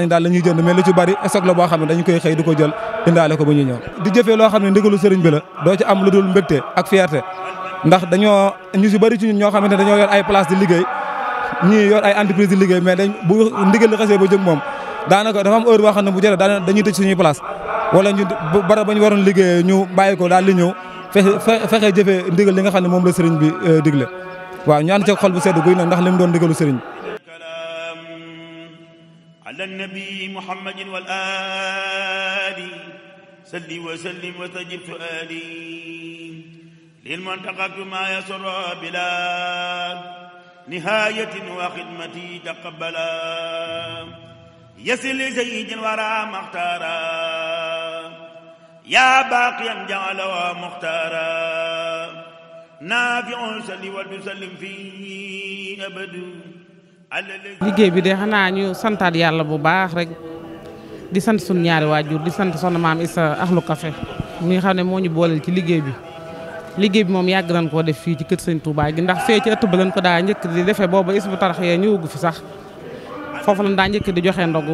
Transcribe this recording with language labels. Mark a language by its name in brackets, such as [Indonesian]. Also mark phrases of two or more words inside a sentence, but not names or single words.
[Wolof] ñi daal la ñuy jënd mais lu ci bari stock la boo xam ne dañu koy xëy di ko jël indaale ko bu ñuy ñëw di jëfee loo xam ne ndigalu sëriñ bi la doo ci am lu dul mbégte ak fierté ndax dañoo ñu si bari ci ñun ñoo xamante ne dañoo yor ay place di liggéey ñii yor ay entreprise di liggéey mais dañ bu ndigal li xasee ba jóg moom daanaka dafa am heure boo xam ne bu jëlee dañuy tëj suñuy place wala ñu bara ba ñu waroon liggéeyee ñu bàyyi ko daal di ñëw fexe jëfee ndigal li nga xam ne moom la sëriñ bi digle waaw ñu ànd ci xol bu sedd guy nag ndax li mu doon digalu sëriñ [Arabic] على النبي محمد والآل صل وسلم وتجب سؤالي للمنتقى ما يسرا بلا نهاية وخدمتي تقبلا يصل لي سيد ورا مختارا يا باقيا جعلا ومختارا نافع صل وتسلم في أبد [Wolof] liggéey bi de xanaa ñu santaat yàlla bu baax rek di sant sunu ñaari waajur di sant soxna maam Issa Ahlu Café mi nga xam ne moo ñu booleel ci liggéey bi moom yàgg nañ koo def fii ci kër Sëñ Touba gi ndax fee ci ëtt ba lañ ko daa njëkk di defee booba is bu tarax yee ñëwagu fi sax foofu lañ daa njëkk di joxe ndogu